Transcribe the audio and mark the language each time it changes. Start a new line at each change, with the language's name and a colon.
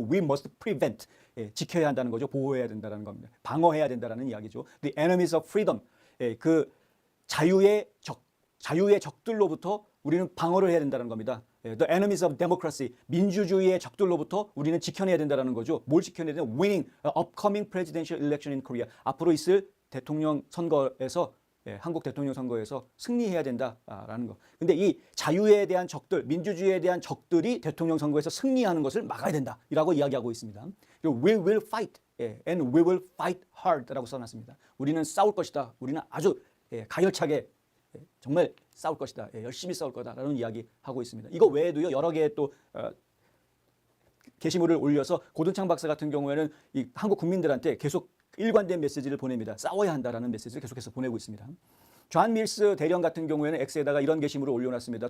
English: We must prevent.
Korean: 지켜야 한다는 거죠. 보호해야 된다는 겁니다. 방어해야 된다는 이야기죠.
English: The enemies of freedom.
Korean: 그 자유의 적들로부터 우리는 방어를 해야 된다는 겁니다.
English: The enemies of democracy.
Korean: 민주주의의 적들로부터 우리는 지켜내야 된다는 거죠. 뭘 지켜내야 되냐?
English: Winning upcoming presidential election in Korea.
Korean: 앞으로 있을 대통령 선거에서 한국 대통령 선거에서 승리해야 된다라는 거. 근데 이 자유에 대한 적들, 민주주의에 대한 적들이 대통령 선거에서 승리하는 것을 막아야 된다라고 이야기하고 있습니다. 그리고
English: we will fight and we will fight hard
Korean: 라고 써놨습니다. 우리는 싸울 것이다. 우리는 아주 가열차게 정말 싸울 것이다. 열심히 싸울 거다라는 이야기하고 있습니다. 이거 외에도요 여러 개의 또 게시물을 올려서 고든창 박사 같은 경우에는 이 한국 국민들한테 계속 일관된 메시지를 보냅니다. 싸워야 한다라는 메시지를 계속해서 보내고 있습니다. 존 밀스 대령 같은 경우에는 X에다가 이런 게시물을 올려놨습니다.